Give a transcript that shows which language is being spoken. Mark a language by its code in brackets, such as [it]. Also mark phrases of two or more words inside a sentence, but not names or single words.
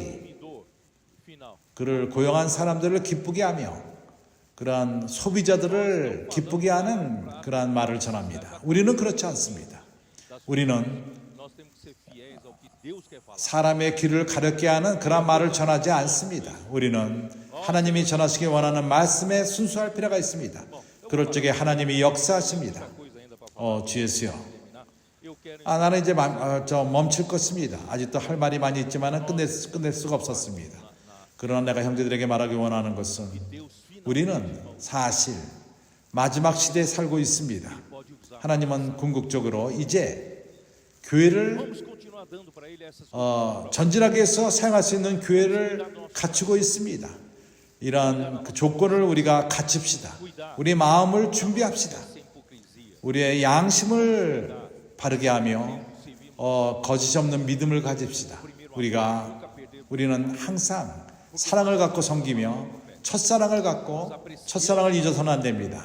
[pt] Consumidor final. [ko] 그를 고용한 사람들을 기쁘게 하며 그러한 소비자들을 기쁘게 하는 그러한 말을 전합니다. 우리는 그렇지 않습니다. 우리는 [pt] Nós temos que ser fiéis ao que Deus quer falar. [ko] 사람의 귀를 가렵게 하는 그런 말을 전하지 않습니다. 우리는 하나님이 전하시기 원하는 말씀에 순수할 필요가 있습니다. 그럴 적에 하나님이 역사하십니다. [pt] Coisa ainda para falar. [ko] 주예수요. [pt] terminar. Eu quero [ko] 나는 이제 멈출 것입니다. 아직도 할 말이 많이 있지만 끝낼 수가 없었습니다. 그러나 내가 형제들에게 말하기 원하는 것은 [pt] Deus final [ko] 우리는 사실 마지막 시대에 살고 있습니다. [pt] pode usar. [ko] 하나님은 궁극적으로 이제 교회를 [pt] Vamos continuar dando para ele essas [ko] 전진하게 해서 사용할 수 있는 교회를 갖추고 있습니다. 이런 그 조건을 우리가 갖춥시다. 우리 마음을 준비합시다. 우리의 양심을 바르게 하며 거짓 없는 믿음을 가집시다. 우리는 항상 사랑을 갖고 섬기며 첫사랑을 갖고 첫사랑을 잊어서는 안 됩니다.